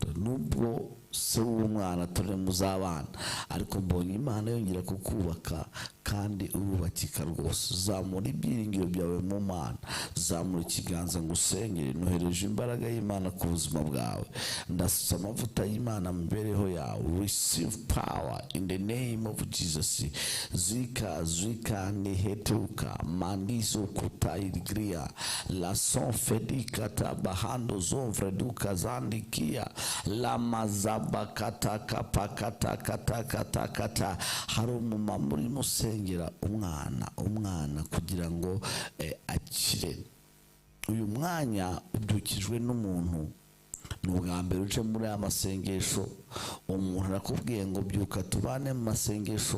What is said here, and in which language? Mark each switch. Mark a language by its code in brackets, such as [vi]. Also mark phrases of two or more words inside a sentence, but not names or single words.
[rw] Nubwo se w'umwana turi muzabana, ariko mbonye Imana yongera kukubaka kandi urubakika rwose. Zamura ibyiringiro byawe mu Mana, zamura ikiganza ngo usengere. Nohereje imbaraga y'Imana ku buzima bwawe. Ndasutse amavuta y'Imana mu mibereho yawe. [en] Receive power in the name of Jesus. Zika nihetuka mandizo kutairigria la sonfedika tabahando zonfreduka zandikia la mazaba kata. [rw] Hari umumama urimo usengera umwana kugira ngo akire. Uyu mwanya ubyukijwe n'umuntu. Ni ubwa mbere uje muri aya masengesho. Umuntu arakubwiye ngo byuka tubane mu masengesho.